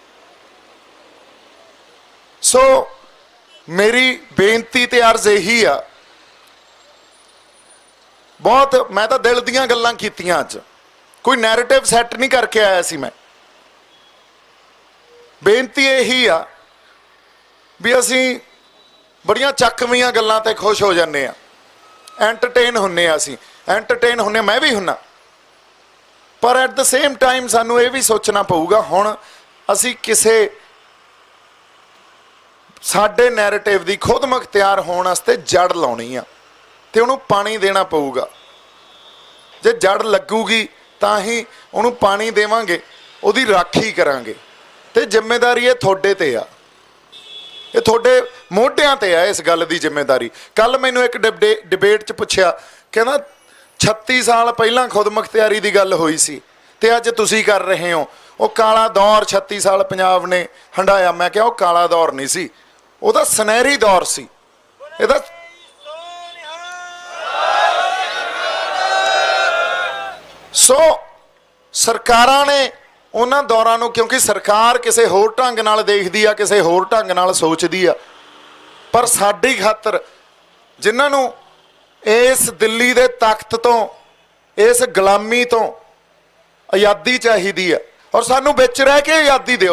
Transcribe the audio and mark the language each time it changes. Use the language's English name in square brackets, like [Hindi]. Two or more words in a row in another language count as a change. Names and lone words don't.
[Punjabi] ਸੋ ਮੇਰੀ ਬੇਨਤੀ ਤੇ ਅਰਜ਼ ਯਹੀ ਆ, ਬਹੁਤ ਮੈਂ ਤੋ ਦਿਲ ਦੀਆਂ ਗੱਲਾਂ ਕੀਤੀਆਂ, ਅੱਜ ਕੋਈ [English] narrative set [Punjabi] ਨਹੀਂ ਕਰਕੇ ਆਇਆ ਸੀ। ਮੈਂ ਬੇਨਤੀ ਯਹੀ ਆ ਭੀ ਅਸੀਂ ਬੜੀਆਂ ਚਕਵੀਆਂ ਗੱਲਾਂ ਤੇ ਖੁਸ਼ ਹੋ ਜਾਨੇ ਆ, ਐਂਟਰਟੇਨ ਹੁੰਨੇ ਆ, ਅਸੀਂ ਐਂਟਰਟੇਨ ਹੁੰਨੇ, ਮੈਂ ਭੀ ਹੁੰਨਾ, ਪਰ [English] at the same time [Punjabi] ਸਾਨੂੰ ਯੇ ਭੀ ਸੋਚਣਾ ਪਊਗਾ ਹੁਣ ਅਸੀਂ ਕਿਸੇ ਸਾਡੇ ਨੈਰੇਟਿਵ ਦੀ ਖੁਦ ਮੁਖ਼ਤਿਆਰ ਹੋਣੇ ਵਾਸਤੇ ਜੜ੍ਹ ਲਾਉਣੀ ਆ, ਤੇ ਉਹਨੂੰ ਪਾਣੀ ਦੇਣਾ ਪਊਗਾ। ਜੇ ਜੜ੍ਹ ਲੱਗੂਗੀ ਤਾਂ ਹੀ ਉਹਨੂੰ ਪਾਣੀ ਦੇਵਾਂਗੇ, ਉਹਦੀ ਰਾਖੀ ਕਰਾਂਗੇ, ਤੇ ਜ਼ਿੰਮੇਦਾਰੀ ਯੇ ਤੁਹਾਡੇ ਤੇ ਆ, ਯੇ ਤੁਹਾਡੇ ਮੋਢਿਆਂ ਤੇ ਆ ਇਸ ਗੱਲ ਕੀ ਜ਼ਿੰਮੇਦਾਰੀ। ਕੱਲ੍ਹ ਮੈਨੂੰ ਏਕ ਡਿਬੇਟ ਚ ਪੁੱਛਿਆ, ਕਹਿਣਾ 36 ਸਾਲ ਪਹਿਲਾਂ ਖੁਦ ਮੁਖ਼ਤਿਆਰੀ ਕੀ ਗੱਲ ਹੋਈ ਸੀ ਤੇ ਅੱਜ ਤੁਸੀਂ ਕਰ ਰਹੇ ਹੋ, ਉਹ ਕਾਲਾ ਦੌਰ 36 ਸਾਲ ਪੰਜਾਬ ਨੇ ਹੰਡਾਇਆ। ਮੈਂ ਕਿਹਾ ਉਹ ਕਾਲਾ ਦੌਰ ਨਹੀਂ ਸੀ, ਉਹਦਾ ਸੁਨਹਿਰੀ ਦੌਰ ਸੀ। ਇਹਦਾ ਸੋ ਸਰਕਾਰਾਂ ਨੇ ਉਹਨਾਂ ਦੌਰਾਂ ਨੂੰ, ਕਿਉਂਕਿ ਸਰਕਾਰ ਕਿਸੇ ਹੋਰ ਢੰਗ ਨਾਲ ਦੇਖਦੀ ਆ, ਕਿਸੇ ਹੋਰ ਢੰਗ ਨਾਲ ਸੋਚਦੀ ਆ, ਪਰ ਸਾਡੀ ਖਾਤਰ ਜਿਨ੍ਹਾਂ ਨੂੰ ਇਸ ਦਿੱਲੀ ਦੇ ਤਖਤ ਤੋਂ, ਇਸ ਗੁਲਾਮੀ ਤੋਂ ਆਜ਼ਾਦੀ ਚਾਹੀਦੀ ਆ, ਔਰ ਸਾਨੂੰ ਵਿੱਚ ਰਹਿ ਕੇ ਆਜ਼ਾਦੀ ਦਿਓ।